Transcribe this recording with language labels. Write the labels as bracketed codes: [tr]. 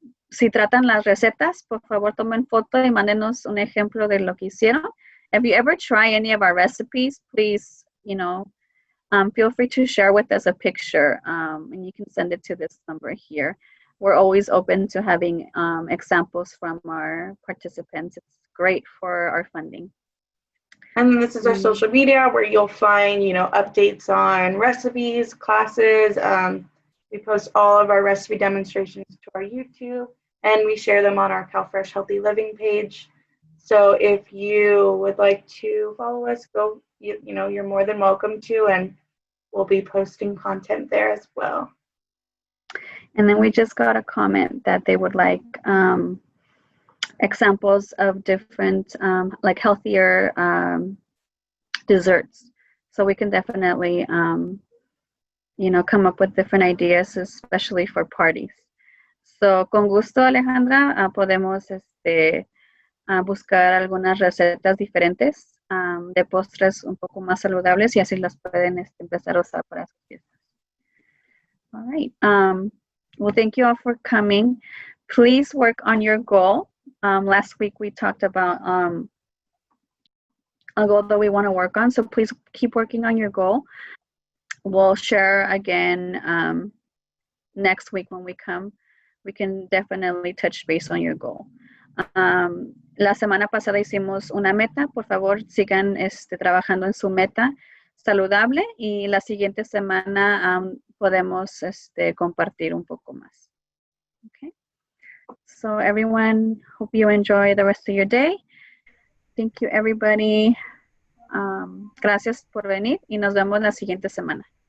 [es] Si tratan las recetas, por favor tomen foto y mándenos un ejemplo de lo que hicieron. [en] If you ever try any of our recipes, please, feel free to share with us a picture, and you can send it to this number here. We're always open to having examples from our participants. It's great for our funding. And this is our social media where you'll find, updates on recipes, classes. We post all of our recipe demonstrations to our YouTube, and we share them on our CalFresh Healthy Living page. So if you would like to follow us, you're more than welcome to, and we'll be posting content there as well. And then we just got a comment that they would like examples of different, like healthier desserts. So we can definitely, come up with different ideas, especially for parties. [es] So con gusto, Alejandra, podemos buscar algunas recetas diferentes de postres un poco más saludables y así las pueden empezar a usar para sus fiestas. [en] All right. Well, thank you all for coming. Please work on your goal. Last week we talked about a goal that we want to work on, so please keep working on your goal. We'll share again next week when we come. We can definitely touch base on your goal. [es] La semana pasada hicimos una meta. Por favor, sigan trabajando en su meta saludable y la siguiente semana podemos compartir un poco más. [en] Okay. So everyone, hope you enjoy the rest of your day. Thank you, everybody. [es] Gracias por venir y nos vemos la siguiente semana.